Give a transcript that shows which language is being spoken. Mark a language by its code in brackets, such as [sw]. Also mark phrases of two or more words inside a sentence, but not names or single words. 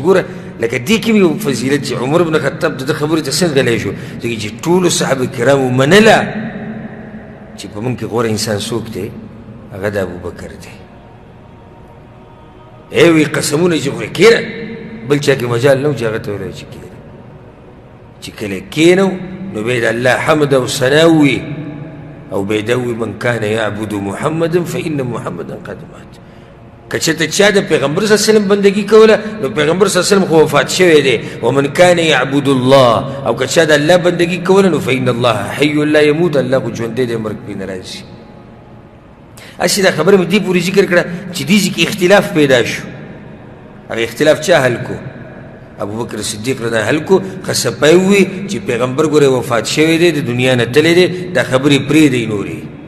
[ps] ګوره لکه دې کې یو فضیلت چې عمر بن خطاب د ده خبرې ته څنګه غلی شو، ځکه چې ټولو صحابه کرامو منله چې په موږ کې غوره انسان څوک دی، هغه د ابوبکر دی. وی قسمونه چې خورې کښېنه، بل چا کې مجال نه و چې هغه ته ویلی چې کښېنه. چې کله کښېنو نو بیا د الله حمد او ثنا ووي، او بیا یې ووي [ar] من کان یعبد محمدا فإن محمدا قد مات. [ps] که چېرته چا د پیغمبر [ar] صلی الله علیه وسلم [ps] بندګي کوله، نو پیغمبر [ar] صلی الله علیه وسلم [ps] خو وفات شوی دی. [ar] ومن کان یعبد الله، [ps] او که چا د الله بندګي کوله، نو [ar] فإن الله حی لا یموت، [ps] الله خو ژوندی دی، مرګ پرې نه راځي. هسې دا خبره مې دې پورې ذکر کړه چې دې ځای کې اختلاف پیدا شو. هغه اختلاف چا حل کو؟ ابوبکر صدیق [ar] رضی الله عنه [ps] حل کو. خصپی ووي چې پیغمبر ګوره وفات شوی دی، د دنیا نه تللی دی، دا خبرې پرېږدئ نورې.